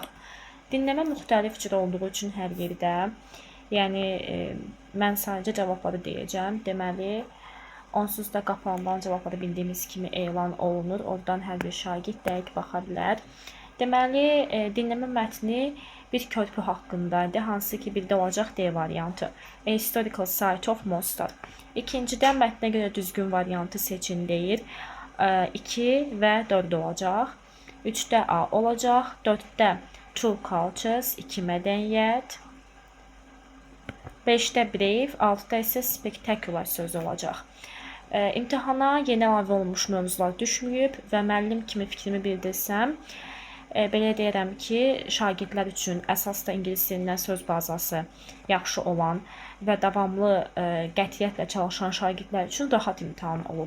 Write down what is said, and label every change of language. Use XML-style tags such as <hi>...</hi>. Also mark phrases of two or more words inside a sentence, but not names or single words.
<az>Dinləmə müxtəlif cür olduğu üçün hər yerdə, yəni mən sadəcə cavabları deyəcəm. Deməli, onsuz da qapalıdan cavabları bildiyimiz kimi elan olunur. Oradan hər bir şagird dəqiq baxa bilər. Deməli, dinləmə mətni bir körpü haqqındaydı, hansı ki birdə olacaq D variantı.</az> <en>A historical site of Mostar.</en> <az>İkincidən mətnə görə düzgün variantı seçin deyir. 2 və 4 olacaq. 3-də A olacaq. 4-də</az> <en>two cultures,</en> <az>2 mədəniyyət. 5-də brave, 6-da isə spectacular sözü olacaq. İmtahana yeni əlavə olmuş mövzular düşməyib və müəllim kimi fikrimi bildirsəm, belə deyirəm ki, şagirdlər üçün əsas da ingilis dilindən söz bazası yaxşı olan və davamlı qətiyyətlə çalışan şagirdlər üçün rahat imtahan olub.</az>